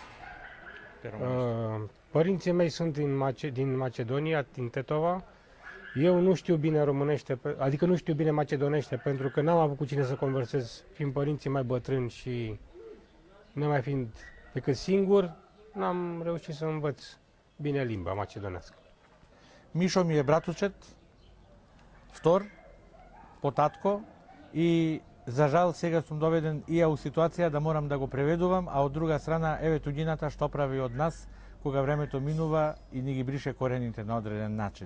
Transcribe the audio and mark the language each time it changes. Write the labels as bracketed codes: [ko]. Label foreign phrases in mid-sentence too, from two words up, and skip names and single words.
[ro] Părinții mei sunt din Macedonia, din Tetova. Eu nu știu bine românește, adică nu știu bine macedonește, pentru că n-am avut cu cine să conversez, fiind părinții mai bătrâni și nemai fiind decât singur, n-am reușit să învăț bine limba macedonească. [mk] Мишо ми е братучет, втор, по татко и за жал сега сум доведен и ја у ситуација да морам да го преведувам, а од друга страна еве туѓината што прави од нас кога времето минува и ни ги брише корените на одреден начин.